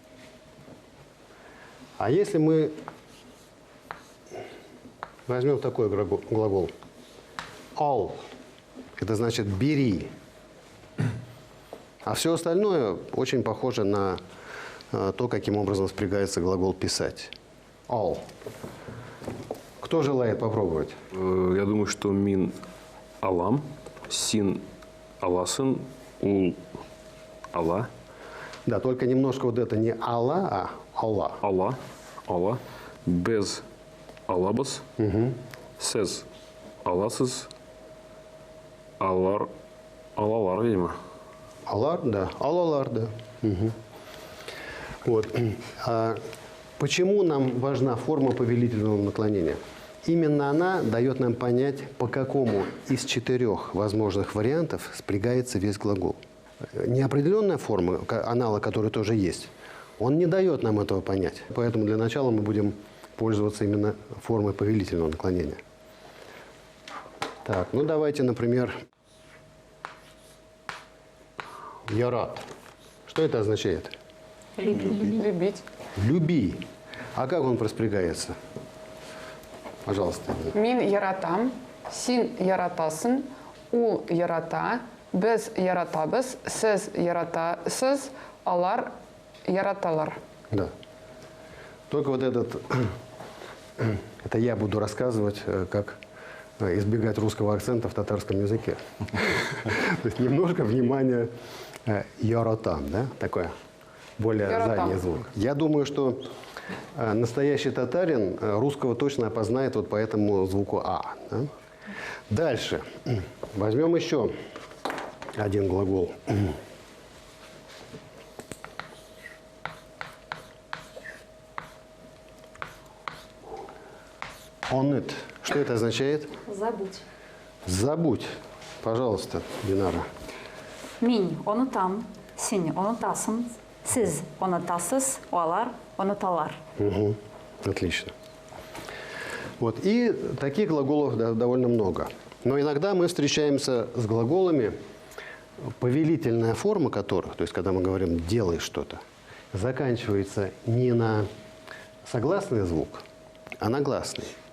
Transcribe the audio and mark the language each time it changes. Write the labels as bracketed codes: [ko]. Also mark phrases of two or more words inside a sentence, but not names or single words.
[ru] А если мы возьмем такой глагол «all», это значит «бери». А все остальное очень похоже на то, каким образом спрягается глагол «писать». «All». Кто желает попробовать? Я думаю, что [tt] мин алам, син аласын, ул ала. [ru] Да, только немножко вот это не «алла», а «алла». [tt] Алла, алла, без алабас, сез аласыз, алар, алалар, видимо. Алар, да. Алалар, да. [ru] Угу. Вот. А почему нам важна форма повелительного наклонения? Именно она дает нам понять, по какому из 4 возможных вариантов спрягается весь глагол. Неопределенная форма, аналог которой тоже есть, он не дает нам этого понять. Поэтому для начала мы будем пользоваться именно формой повелительного наклонения. Так, ну давайте, например, ярат. Что это означает? Любить. Люби. А как он проспрягается? Пожалуйста. [tt] Мин яратам, син яратасын, ул ярата, без яратабес, сез яратасыз, алар яраталар. [ru] Да. Только вот это я буду рассказывать, как избегать русского акцента в татарском языке. То есть немножко внимания яратам, да, такое более задний звук. Я думаю, что настоящий татарин русского точно опознает вот по этому звуку «а». Да? Дальше. Возьмем еще один глагол. «Онет». Что это означает? Забудь. Забудь. Пожалуйста, Динара. [tt] Минь онутам, син онутасın, siz онутасыз, олар онуталар. [ru] Угу. Отлично. Вот. И таких глаголов довольно много. Но иногда мы встречаемся с глаголами, повелительная форма которых, то есть когда мы говорим «делай что-то», заканчивается не на согласный звук, а на гласный.